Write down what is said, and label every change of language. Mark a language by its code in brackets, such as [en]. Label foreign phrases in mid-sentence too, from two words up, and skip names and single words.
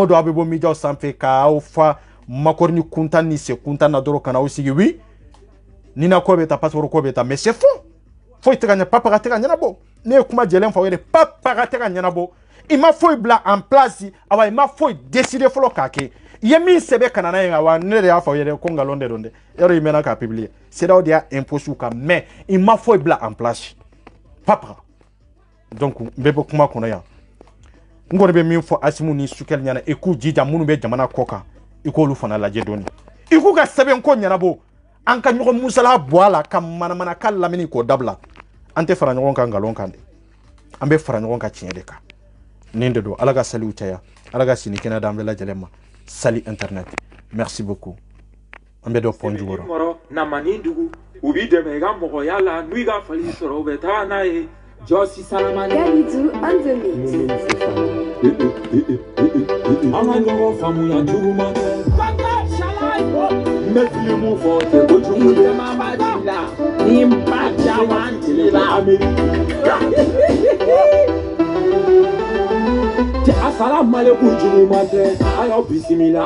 [bm] don a bɛ bɔ midiyaw sanfɛ k'aw fa makɔrɔ ni kuntan ni se kuntan na dɔrɔn ka n'aw sigi oui ni na ko bɛ taa passeport ko bɛ taa [fr] mais c'est faux [bm] foyi tɛ ka ɲɛ papa ka tɛ ka ɲɛnabɔ ne ye kuma jɛlen fɔ aw ye papa ka tɛ ka ɲɛnabɔ i ma foyi bila [fr] en place [bm] awa i ma foyi décider fɔlɔ k'a kɛ i ye min sɛbɛn ka na n'a ye awa ne de y'a fɔ aw ye ko nkalon de don dɛ yɔrɔ i mɛnna k'a publier CEDEAO de y'a imposé u kan mais i ma foyi bila [fr] en place [bm] papa donc n bɛ bɔ kuma kɔnɔ yan n kɔni bɛ min fɔ Asimu ni Sukɛli ɲɛna i k'u jija minnu bɛ jamana kɔ kan i k'olu fana lajɛ dɔɔni i k'u ka sɛbɛn ko ɲɛnabɔ an ka ɲɔgɔn musala bɔ a la ka manamanakan lamini k'o dabila an tɛ fara ɲɔgɔn kan nkalon kan de an bɛ fara ɲɔgɔn kan tiɲɛ de kan nin de don ala ka saliw caya ala ka sini kɛnɛ d'an bɛɛ lajɛlen ma sali internet [fr] merci beaucoup [bm] an bɛ dɔ pɔn jukɔrɔ na mani dugu u b'i dɛmɛ i ka mɔgɔya la n'u ka fali sɔrɔ u bɛ taa n'a ye Jɔsi Salamani [en] Galidou on the mix. [bm] An ka ɲɔgɔn faamuya juguman tɛ n bɛ filimu fɔ tɛ kojugu tɛ ni n ba caman tilela Assalamualaikum juguman tɛ a y'aw bisimila